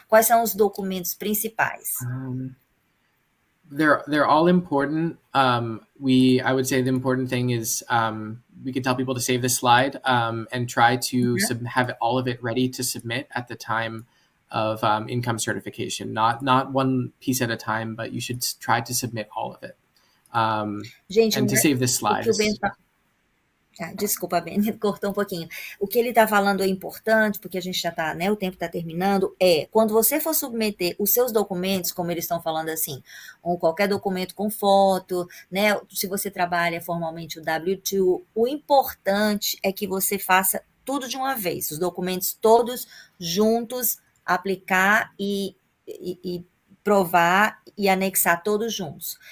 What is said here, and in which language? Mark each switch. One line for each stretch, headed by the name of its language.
Portuguese: Quais são os documentos principais?
English: They're all important. I would say the important thing is we could tell people to save the slide and try to have all of it ready to submit at the time of income certification. Not one piece at a time, but you should try to submit all of it.
Portuguese: Gente,
English: and to save the slides.
Portuguese: Desculpa, Ben, cortou um pouquinho. O que ele está falando é importante, porque a gente já está, né, o tempo está terminando, quando você for submeter os seus documentos, como eles estão falando assim, ou qualquer documento com foto, né, se você trabalha formalmente o W2, o importante é que você faça tudo de uma vez, os documentos todos juntos, aplicar e provar e anexar todos juntos.